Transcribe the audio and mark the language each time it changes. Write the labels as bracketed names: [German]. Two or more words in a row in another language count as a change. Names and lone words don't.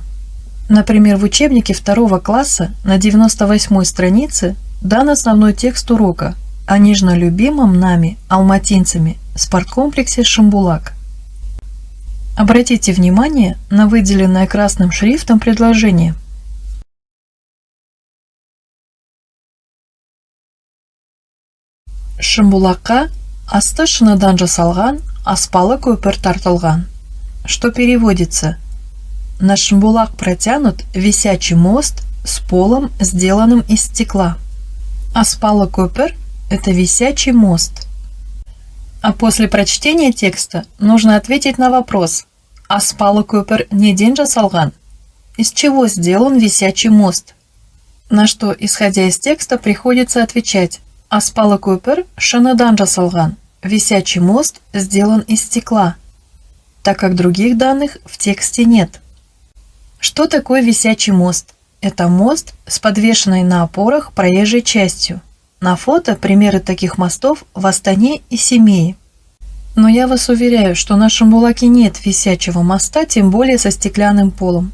[Russian] Например, в учебнике 2 класса на 98 странице дан основной текст урока о нежно любимом нами, алматинцами, спорткомплексе «Шамбулак». Обратите внимание на выделенное красным шрифтом предложение. [Kazakh] Шамбулакка асты шыныдан жасалған, аспалы көпір тартылған, [Russian] что переводится: на Шамбулак протянут висячий мост с полом, сделанным из стекла. [Kazakh] Аспалы көпір [Russian] – это висячий мост. А после прочтения текста нужно ответить на вопрос: [Kazakh] аспалы көпір неден жасалған? [Russian] Из чего сделан висячий мост? На что, исходя из текста, приходится отвечать: [Kazakh] аспалы көпір шыныдан жасалған. [Russian] Висячий мост сделан из стекла, так как других данных в тексте нет. Что такое висячий мост? Это мост с подвешенной на опорах проезжей частью. На фото примеры таких мостов в Астане и Семее. Но я вас уверяю, что на Шамбулаке нет висячего моста, тем более со стеклянным полом.